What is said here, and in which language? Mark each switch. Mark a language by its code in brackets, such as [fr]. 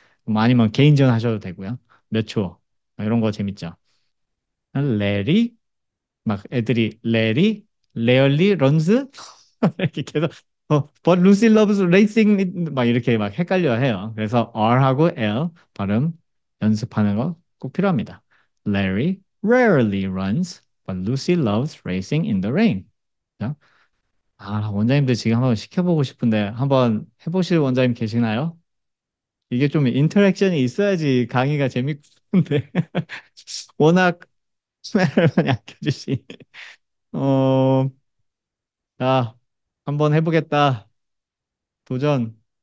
[ko] 뭐 아니면 개인전 하셔도 되고요. 몇 초. 이런 거 재밌죠. 레리, 막 애들이 레리, 레얼리, 런스 이렇게 계속 [en] but Lucy loves racing [ko] 막 이렇게 막 헷갈려 해요. 그래서 R하고 L 발음 연습하는 거 꼭 필요합니다. [en] Larry rarely runs, but Lucy loves racing in the rain. [ko] 자, 원장님들 지금 한번 시켜보고 싶은데 한번 해보실 원장님 계시나요? 이게 좀 인터랙션이 있어야지 강의가 재밌는데 워낙 카메라를 많이 아껴주시. 어, 자, 한번 해보겠다. 도전.